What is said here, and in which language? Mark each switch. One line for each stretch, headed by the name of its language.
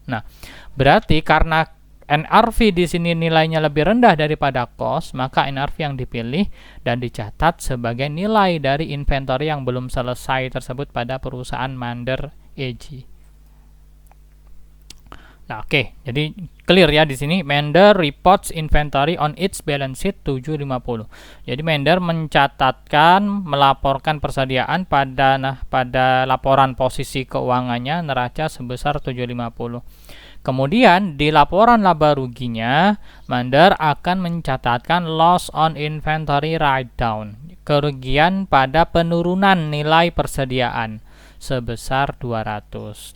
Indonesian: Nah, berarti karena NRV di sini nilainya lebih rendah daripada cost, maka NRV yang dipilih dan dicatat sebagai nilai dari inventory yang belum selesai tersebut pada perusahaan Mandar EJ. Nah, oke. Jadi clear ya di sini.
English: Mandar reports inventory on its balance sheet 750.
Indonesian: Jadi Mandar mencatatkan, melaporkan persediaan pada laporan posisi keuangannya neraca sebesar 750. Kemudian di laporan laba ruginya, Mandar akan mencatatkan
English: loss on inventory write down,
Indonesian: kerugian pada penurunan nilai persediaan sebesar 200.